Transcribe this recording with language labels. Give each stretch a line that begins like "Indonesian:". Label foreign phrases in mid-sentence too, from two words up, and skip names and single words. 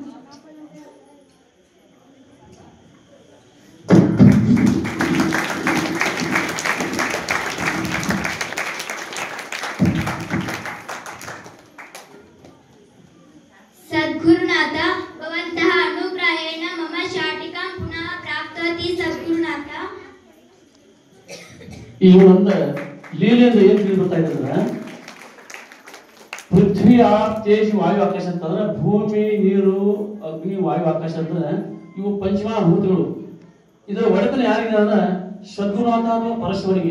Sanskrit: सद्गुरुनाथ भवन्तः अनुग्रहेण मम शाटिकां पुनः प्राप्तवती सद्गुरुनाथ।
Kannada: ಈ ಒಂದು ಲೀಲೆಯಿಂದ ಏನು ತಿಳಿದುಬಿಡ್ತಾ ಇದ್ರೆ ಪೃಥ್ವಿ ಆಪ್ ತೇಜ್ ವಾಯು ಆಕಾಶ ಅಂತಂದ್ರೆ ಭೂಮಿ ನೀರು ಅಗ್ನಿ ವಾಯು ಆಕಾಶ ಅಂದ್ರೆ ಇವು ಪಂಚಮಹಾಭೂತಗಳು. ಇದರ ಒಡೆತನ ಯಾರಿಗೆ ಅಂದ್ರೆ ಸದ್ಗುರುನಾಥ ಅಥವಾ ಪರಶಿವನಿಗೆ.